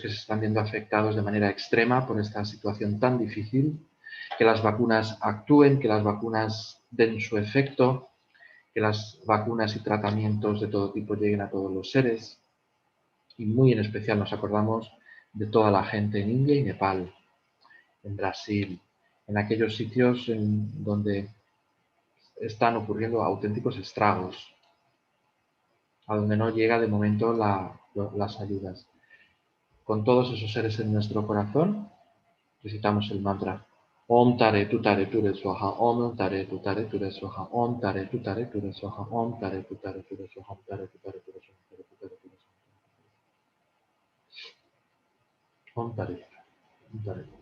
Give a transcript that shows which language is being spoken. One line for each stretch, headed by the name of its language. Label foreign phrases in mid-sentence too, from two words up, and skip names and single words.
Spanish: que se están viendo afectados de manera extrema por esta situación tan difícil, que las vacunas actúen, que las vacunas den su efecto, que las vacunas y tratamientos de todo tipo lleguen a todos los seres, y muy en especial nos acordamos de toda la gente en India y Nepal, en Brasil, en aquellos sitios en donde están ocurriendo auténticos estragos, a donde no llega de momento las ayudas. Con todos esos seres en nuestro corazón, recitamos el mantra
Sanskrit: ॐ तारे तु तारे तुरे स्वाहा, ॐ तारे तु तारे तुरे स्वाहा, ॐ तारे तु तारे तुरे स्वाहा, ॐ तारे तु तारे तुरे स्वाहा, ॐ तारे तु तारे तुरे स्वाहा, ॐ तारे, ॐ तारे,